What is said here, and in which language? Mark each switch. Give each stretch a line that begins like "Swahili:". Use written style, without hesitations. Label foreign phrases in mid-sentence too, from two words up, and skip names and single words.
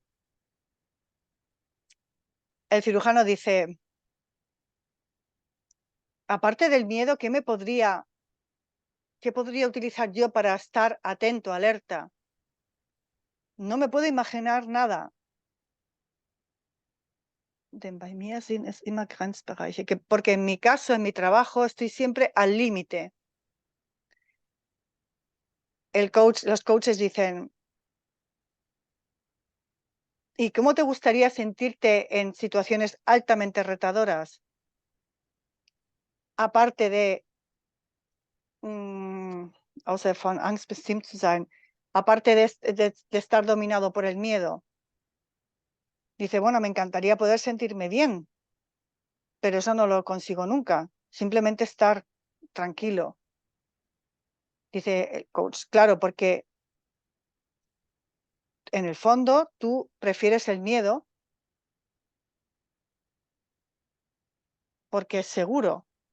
Spanish: El cirujano dice, aparte del miedo, ¿qué podría utilizar yo para estar atento, alerta? No me puedo imaginar nada.
German: Denn bei mir sind es immer Grenzbereiche,
Spanish: porque en mi caso, en mi trabajo, estoy siempre al límite. Los coaches dicen, ¿y cómo te gustaría sentirte en situaciones altamente retadoras? Aparte de,
German: außer von Angst bestimmt zu sein,
Spanish: aparte de estar dominado por el miedo. Dice, bueno, me encantaría poder sentirme bien, pero eso no lo consigo nunca. Simplemente estar tranquilo. Dice el coach, claro, porque en el fondo tú prefieres el miedo porque es seguro.